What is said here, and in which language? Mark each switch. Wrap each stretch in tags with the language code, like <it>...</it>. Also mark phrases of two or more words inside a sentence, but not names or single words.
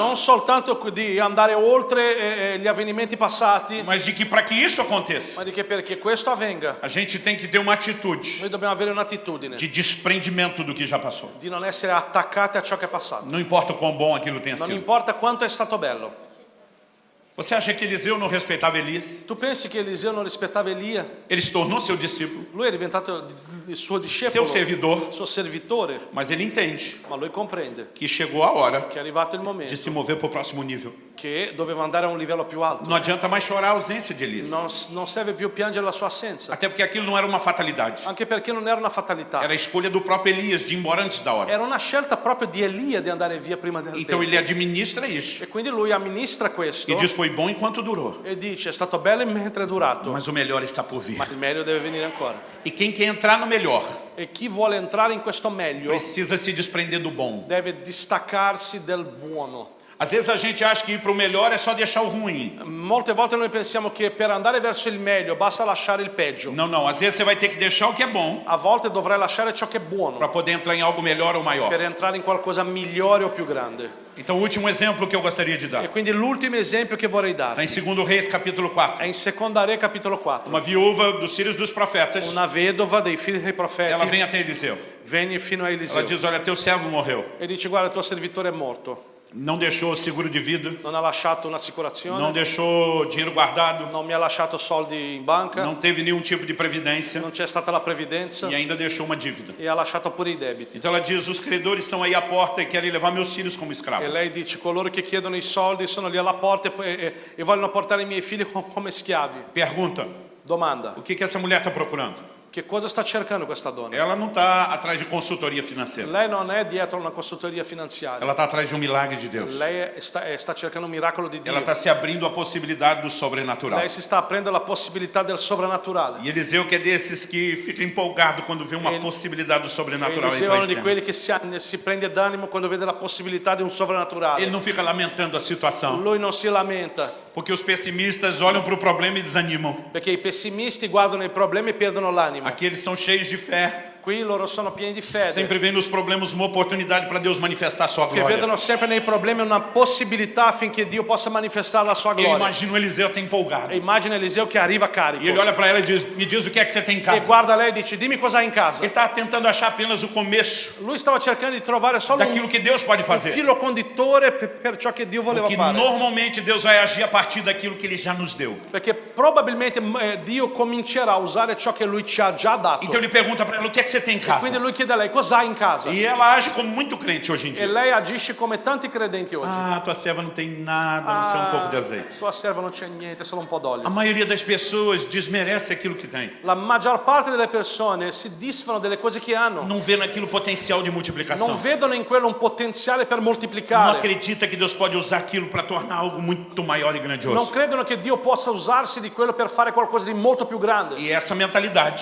<it>non soltanto di andare oltre gli avvenimenti passati,</it> <pt>Mas de que para que isso aconteça,</pt> <it>ma di che perché questo avvenga</it> <pt>a gente tem que ter uma atitude</pt> <it>noi dobbiamo avere un'attitudine</it> <pt>de desprendimento do que já passou.</pt> <it>di non essere attaccati a ciò che è passato.</it> <pt>Não importa o quão bom aquilo tenha</pt> <it>Non</it> <pt>sido.</pt> <it>importa quanto è stato bello.</it> <pt>Você acha que Eliseu não respeitava Elias?</pt> <it>Tu pensi che Eliseo non rispettava Elia?</it> <pt>Ele se tornou seu discípulo,</pt> <it>Lui è diventato il suo</it> <pt>seu</pt> <it>discepolo,</it> <pt>servidor,</pt> <it>il suo servitore,</it> <pt>mas ele entende</pt> <it>ma lui comprende</it> <pt>que chegou a hora</pt> <it>che è arrivato il</it> <pt>de</pt> <it>momento</it> <pt>se mover para o próximo nível.</pt> <it>che doveva andare a un livello più alto.</it> <pt>Não adianta mais chorar a ausência de Elias,</pt> <it>Non serve più piangere la sua assenza,</it> <pt>até porque aquilo não era uma fatalidade.</pt> <it>anche perché non era una fatalità.</it> <pt>Era a escolha do próprio Elias de ir embora antes da hora.</pt> <it>Era una scelta proprio di Elia di andare via prima del</it> <pt>Então</pt> <it>tempo.</it> <pt>ele administra isso</pt> <it>E quindi lui amministra questo</it> <pt>e diz: foi bom enquanto durou,</pt> <it>e dice: è stato bello mentre è durato,</it> <pt>mas o melhor está por vir.</pt> <it>ma il meglio deve venire ancora.</it> <pt>E quem quer entrar no melhor</pt> <it>E chi vuole entrare in questo meglio</it> <pt>precisa se desprender do bom.</pt> <it>deve distaccarsi del buono.</it> <pt>Às vezes a gente acha que ir para o melhor é só deixar o ruim.</pt> <it>Molte volte noi pensiamo che per andare verso il meglio basta lasciare il peggio.</it> <pt>Não, não. Às vezes você vai ter que deixar o que é bom</pt> <it>A volte dovrai lasciare ciò che è buono</it> <pt>para poder entrar em algo melhor ou maior.</pt> <it>per entrare in qualcosa migliore o più grande.</it> <pt>Então, o último exemplo que eu gostaria de dar</pt> <it>E quindi l'ultimo esempio che vorrei</it> <pt>está</pt> <it>dare</it> <pt>em 2 Reis, capítulo 4.</pt> <it>è in Seconda Re capitolo 4.</it> <pt>Uma viúva dos filhos dos profetas,</pt> <it>Una vedova dei figli dei</it> <pt>ela</pt> <it>profeti</it> <pt>vem até Eliseu.</pt> <it>venne fino a</it> <pt>Ela</pt> <it>Eliseo</it> <pt>diz: olha, teu servo morreu.</pt> <it>e dice: guarda, il tuo servitore è morto,</it> <pt>Não deixou seguro de vida,</pt> <it>non ha lasciato un'assicurazione,</it> <pt>não deixou dinheiro guardado,</pt> <it>non mi ha lasciato soldi in banca,</it> <pt>não teve nenhum tipo de previdência</pt> <it>non c'è stata la previdenza</it> <pt>e ainda deixou uma dívida.</pt> <it>e ha lasciato pure i debiti.</it> <pt>Então ela diz: os credores estão aí à porta e querem levar meus filhos como</pt> <it>E</it> <pt>escravos.</pt> <it>lei dice: coloro che chiedono i soldi sono lì alla porta e vogliono portare i miei figli come schiavi.</it> <pt>Pergunta:</pt> <it>Domanda:</it> <pt>o que essa mulher está procurando?</pt> <it>Che cosa sta cercando questa donna?</it> <pt>Ela não está atrás de consultoria financeira.</pt> <it>Lei non è dietro una consultoria finanziaria.</it> <pt>Ela está atrás de um milagre de Deus.</pt> <it>Lei sta cercando un miracolo di Dio.</it> <pt>Ela está se abrindo à possibilidade do sobrenatural.</pt> <it>Lei si sta aprendo alla possibilità del sovrannaturale.</it> <pt>E Eliseu que é desses que fica empolgado quando vê uma possibilidade do sobrenatural</pt> <it>Eliseo è</it> <pt>entrar</pt> <it>uno</it> <pt>em</pt> <it>di</it> <pt>cena.</pt> <it>quelli che si prende d'animo quando vede la possibilità di un sovrannaturale.</it> <pt>Ele não fica lamentando a situação,</pt> <it>Lui non si lamenta,</it> <pt>porque os pessimistas olham para o problema e desanimam.</pt> <it>perché i pessimisti guardano i problemi e perdono l'animo.</it> <pt>Aqui eles são cheios de fé,</pt> <it>Qui loro sono pieni di fede,</it> <pt>sempre vendo nos problemas uma oportunidade para Deus manifestar a sua</pt> <it>che</it> <pt>glória.</pt> <it>vedono sempre nei problemi una possibilità affinché Dio possa manifestare la sua</it> <pt>Eu</pt> <it>gloria.</it> <pt>imagino Eliseu até empolgado.</pt> <it>E immagina Eliseo che arriva carico</it> <pt>E ele olha para ela e diz: me diz o que é que você tem em</pt> <it>e</it> <pt>casa.</pt> <it>guarda lei e dice: dimmi cosa hai in casa.</it> <pt>Ele estava tentando achar apenas o começo</pt> <it>Lui stava cercando di trovare solo</it> <pt>daquilo</pt> <it>un</it> <pt>que Deus pode fazer.</pt> <it>filo conduttore per ciò che Dio voleva</it> <pt>Porque</pt> <it>fare.</it> <pt>normalmente Deus vai agir a partir daquilo que Ele já nos deu.</pt> <it>Perché probabilmente Dio comincerà a usare ciò che Lui ci ha già dato.</it> <pt>Então ele pergunta para ela: o que é que você tem em</pt> <it>Quindi</it> <pt>casa?</pt> <it>Lui chiede a lei: cosa hai in casa?</it> <pt>E ela age como muito crente hoje em</pt> <it>E</it> <pt>dia.</pt> <it>lei agisce come tanti credenti oggi.</it> <pt>Ah, tua serva não tem nada, não sei um pouco de azeite.</pt> <it>Tua serva non c'è niente, solo un po'</it> <pt>A</pt> <it>d'olio.</it> <pt>maioria das pessoas desmerece aquilo que tem.</pt> <it>La maggior parte delle persone si disfano delle cose che hanno.</it> <pt>Não vê naquilo potencial de multiplicação.</pt> <it>Non vedono in quello un potenziale per</it> <pt>Não</pt> <it>moltiplicare.</it> <pt>acredita que Deus pode usar aquilo para tornar algo muito maior e</pt> <it>Non</it> <pt>grandioso.</pt> <it>credono che Dio possa usarsi di quello per fare qualcosa di molto più grande.</it> <pt>E essa mentalidade,</pt>